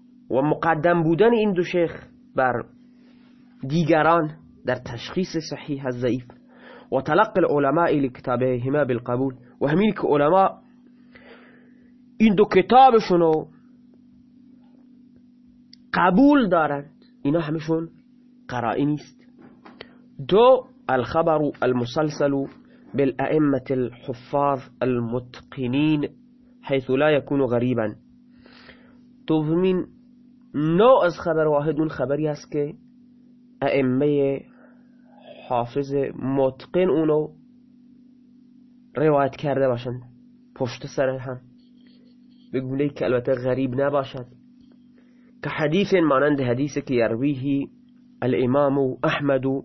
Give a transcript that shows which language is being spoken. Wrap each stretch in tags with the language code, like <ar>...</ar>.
<fa>و مقدم بودن این دو شیخ بر دیگران در تشخیص صحیح از ضعیف،</fa> <ar>و تلقی العلماء لکتابهما بالقبول،</ar> <fa>و همین که علماء این دو کتابشونو قبول دارند، اینا همشون قرائنی است.</fa> <ar>دو، الخبر المسلسل بالأئمة الحفاظ المتقنين حيث لا يكون غريبا.</ar> <fa>تضمن نوع از خبر واحد اون خبری است که ائمه حافظ متقن اونو روایت کرده باشند پشت سر هم، به گونه‌ای که البته غریب نباشد، که حدیث مانند حدیثی که</fa> <ar>یرویه الامام احمد</ar>